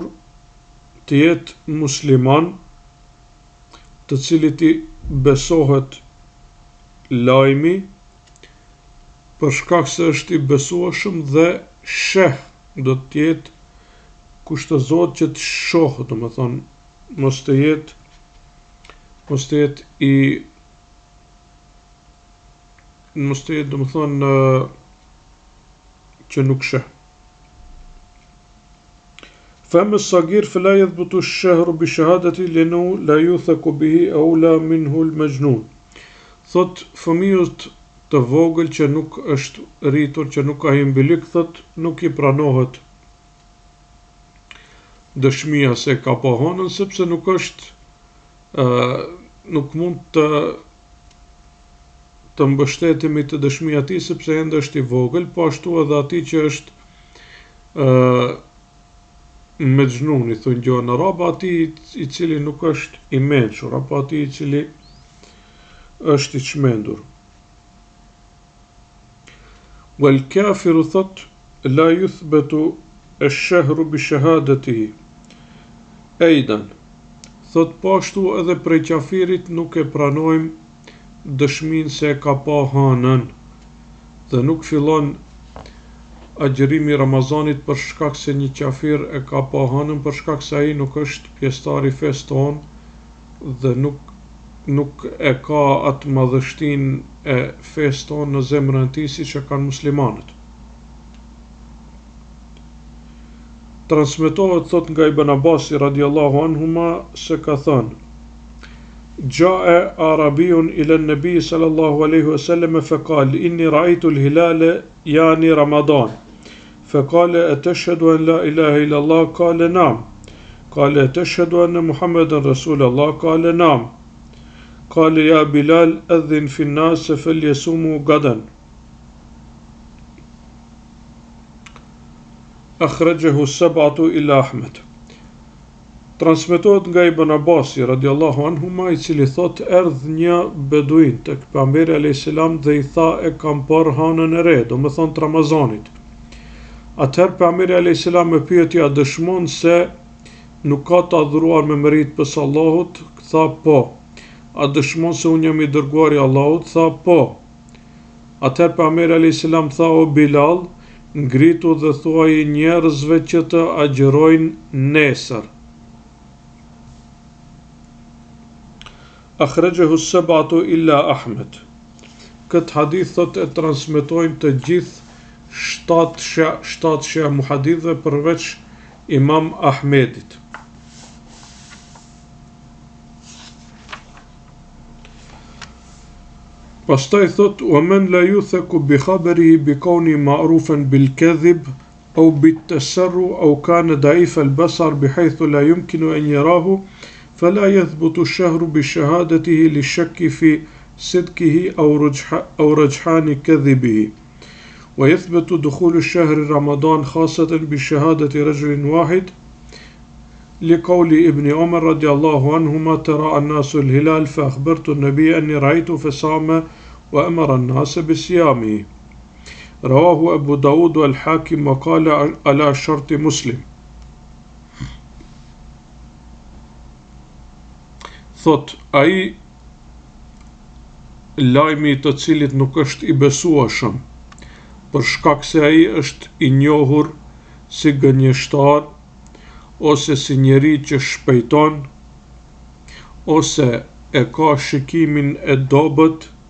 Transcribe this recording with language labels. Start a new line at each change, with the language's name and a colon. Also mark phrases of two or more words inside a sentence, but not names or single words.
Albanian: të jetë musliman, të cilit i besohet lajmi, për shkak se është i besueshëm dhe sheh, do të jetë kushtëzohet që të shohë, do më thonë, mos të jetë do më thonë që nuk sheh.
Arabic: فأما الصغير فلا يثبت الشهر بشهادة لأنه لا يوثق به أولى منه المجنون.
Albanian: Thot, fëmijët të vogël që nuk është rritur, që nuk ka hyrë mbylyk, thot, nuk i pranohet dëshmia se ka pa hënën, sepse nuk mund të mbështetemi të dëshmia e tij, sepse ende është i vogël, po ashtu edhe atij që është me gjnun, i thonë gjohë në raba, ati i cili nuk është i mençur, apo ati i cili është i çmendur.
Arabic: والكافر thot, لا يثبت الشهر بشهادته. Aidan,
Albanian: thot, po ashtu edhe prej kafirit nuk e pranojmë dëshminë se ka pa hënën, dhe nuk fillon agjerimi Ramazanit për shkak se një qafir e ka pa hënën, për shkak se ai nuk është pjesëtar i fesë tonë dhe nuk e ka atë madhështinë e fesë tonë në zemrën e tij siç e kanë muslimanët. Transmetohet thot nga Ibn Abasi
Arabic: رضي الله عنهما
Albanian: se ka thënë:
Arabic: جاء أعرابي إلى النبي صلى الله عليه وسلم فقال إني رأيت الهلال يعني رمضان. فقال أتشهد أن لا إله إلا الله؟ قال نعم. قال أتشهد أن محمد رسول الله؟ قال نعم. قال يا بلال أذن في الناس فليصوموا غدا. أخرجه السبعة إلى أحمد.
Albanian: Transmetohet nga Ibn Abasi
Arabic: رضي الله عنهما,
Albanian: i cili thot, erdh një beduin tek pejgamberi
Arabic: عليه السلام
Albanian: dhe i tha, e kam parë hënën e re, do me thonë të Ramazanit. Atëherë pejgamberi
Arabic: عليه السلام
Albanian: e pyeti, a dëshmon se nuk ka të adhuruar me merit pës Allahut? Tha po. A dëshmon se unë jam i dërguari i Allahut? Tha po. Atëherë pejgamberi
Arabic: عليه السلام
Albanian: tha, o Bilal, ngritu dhe thuaj njerëzve që të agjerojnë nesër.
Arabic: أخرجه السبعة إلا أحمد.
Albanian: Këtë hadith thot e transmetojnë të gjithë 7 sheh muhadithëve përveç Imam Ahmedit. Pastaj thot,
Arabic: ومن لا يوثق بخبره بكون معروفا بالكذب أو بالت تسرع أو كان ضعيف البصر بحيث لا يمكن أن يراه فلا يثبت الشهر بشهادته للشك في صدقه أو رجحان كذبه ويثبت دخول الشهر رمضان خاصة بشهادة رجل واحد لقول ابن عمر رضي الله عنهما تراءى الناس الهلال فأخبرت النبي أني رأيته فصام وأمر الناس بصيامه. رواه أبو داود والحاكم وقال على شرط مسلم.
Albanian: Thot, ai lajmi të cilit nuk është i besueshëm, për shkak se ai është i njohur si gënjeshtar, ose si njeri që shpejton, ose e ka shikimin e dobët,